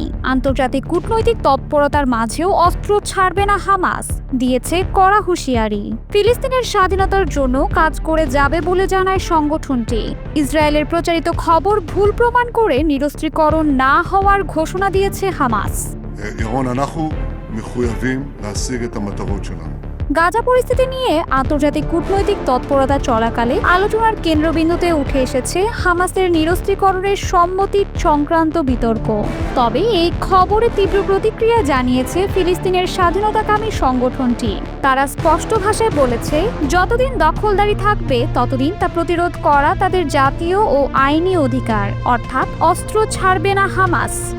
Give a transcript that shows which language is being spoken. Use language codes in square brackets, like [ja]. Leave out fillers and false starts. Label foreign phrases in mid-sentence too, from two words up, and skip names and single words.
[bn] আন্তর্জাতিক কূটনৈতিক তৎপরতার মাঝেও অস্ত্র ছাড়বে না হামাস, দিয়েছে কড়া হুঁশিয়ারি। ফিলিস্তিনের স্বাধীনতার জন্য কাজ করে যাবে বলে জানায় সংগঠনটি। ইসরায়েলের প্রচারিত খবর ভুল প্রমাণ করে নিরস্ত্রীকরণ না হওয়ার ঘোষণা দিয়েছে হামাস। [he] ירון, אנחנו מחויבים להשיג את המטרות שלנו. [bn] গাজা পরিস্থিতি নিয়ে আন্তর্জাতিক কূটনৈতিক তৎপরতা চলাকালে আলোচনার কেন্দ্রবিন্দুতে উঠে এসেছে হামাসের নিরস্ত্রীকরণের সম্মতি সংক্রান্ত বিতর্ক। তবে এই খবরে তীব্র প্রতিক্রিয়া জানিয়েছে ফিলিস্তিনের স্বাধীনতাকামী সংগঠনটি। তারা স্পষ্ট ভাষায় বলেছে, যতদিন দখলদারি থাকবে ততদিন তা প্রতিরোধ করা তাদের জাতীয় ও আইনি অধিকার, অর্থাৎ অস্ত্র ছাড়বে না হামাস।